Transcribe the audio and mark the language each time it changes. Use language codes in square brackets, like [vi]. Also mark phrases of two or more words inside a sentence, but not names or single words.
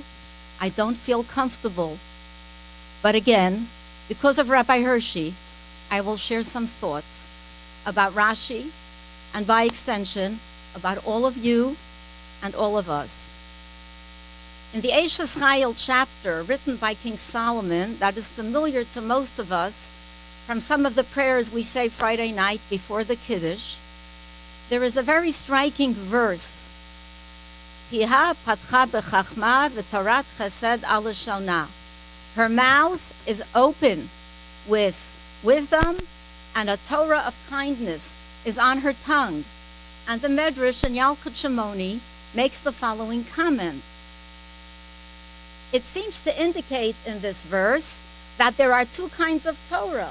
[en] I don't feel comfortable. But again, because of Rabbi Hershey, I will share some thoughts about Rashi, and by extension, about all of you and all of us. In the Eshes Chayil chapter, written by King Solomon, that is familiar to most of us from some of the prayers we say Friday night before the Kaddish, there is a very striking verse. [he] פיה פתחה בחכמה ותורת חסד על לשונה. [en] Her mouth is open with wisdom, and a Torah of kindness is on her tongue. And the Medrash in Yalkut Shimoni makes the following comment. It seems to indicate in this verse that there are two kinds of Torah.